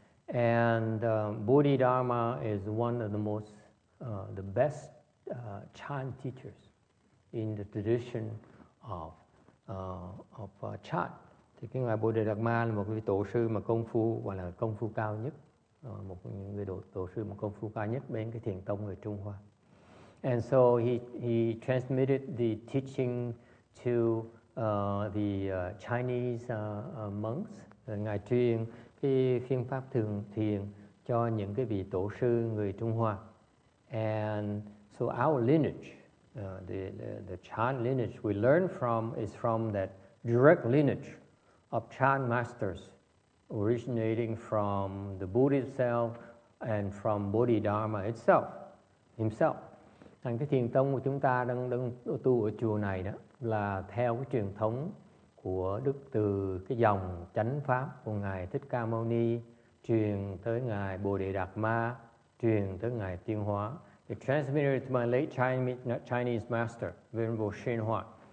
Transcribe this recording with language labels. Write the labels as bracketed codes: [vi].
[en] And Bodhidharma is one of the most the best chant teachers in the tradition of chant. [vi] Thì cái ngài Bodhidharma là một cái tổ sư mà công phu gọi là công phu cao nhất, một người tổ sư mà công phu cao nhất bên cái thiền tông người Trung Hoa. [en] And so he transmitted the teaching to the Chinese monks. [vi] Ngài truyền cái phương pháp thường thiền cho những cái vị tổ sư người Trung Hoa. [en] And so our lineage, the chant lineage we learn from is from that direct lineage of chant masters originating from the Buddha itself and from Bodhidharma himself. [vi] Thành cái thiền tông của chúng ta đang tu ở chùa này đó là theo cái truyền thống của từ cái dòng chánh pháp của ngài Thích Ca Mâu Ni truyền tới ngài Bodhidharma, truyền tới ngài Tiên Hóa. [en] It transmitted to my late Chinese master, Venerable Shen Hoa.